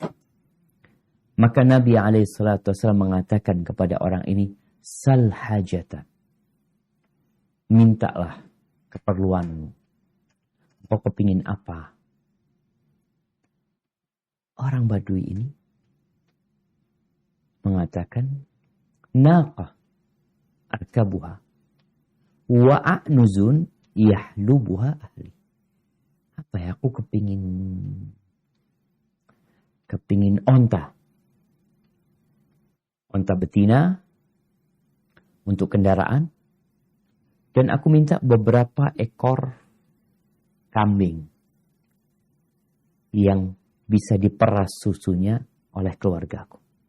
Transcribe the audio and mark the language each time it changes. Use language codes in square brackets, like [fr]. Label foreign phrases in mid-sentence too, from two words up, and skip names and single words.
[id] Maka Nabi SAW mengatakan kepada orang ini, [ar] "سل حاجتك." [id] Mintalah keperluanmu. Kau kepingin apa? Orang Badui ini mengatakan, [ar] "ناقة أركبها وأعنز يحلبها أهلي." [id] Apa ya, aku kepingin onta betina untuk kendaraan, dan aku minta beberapa ekor kambing yang bisa diperas susunya oleh keluargaku.